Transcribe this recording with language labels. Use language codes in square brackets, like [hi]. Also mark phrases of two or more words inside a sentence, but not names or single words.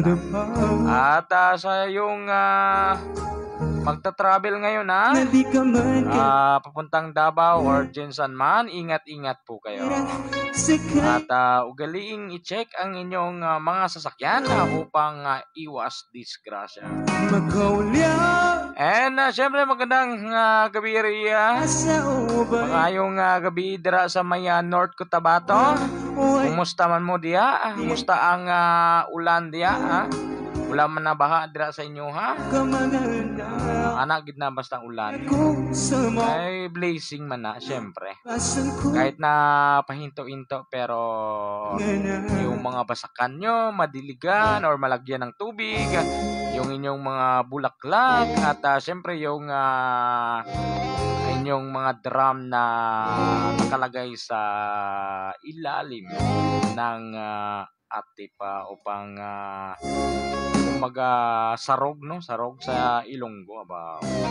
[tl] At sa yung magta-travel ngayon papuntang Davao or Jinsan man, ingat-ingat po kayo. At ugaliing i-check ang inyong mga sasakyan upang iwas disgrasya. And syempre magandang gabi Ria. [hil] Magayong gabi dira sa may North Cotabato. Kumusta man mo diya? Kumusta ang ulan diya? Wala man na baha dira sa inyo anak gid na basta ulan. Ay blazing man na syempre. [tl] Kahit na pahinto-hinto pero yung mga basakan nyo madiligan or malagyan ng tubig, yung inyong mga bulaklak at syempre yung inyong mga drum na nakalagay sa ilalim ng atipa upang sarog sa Ilonggo ba.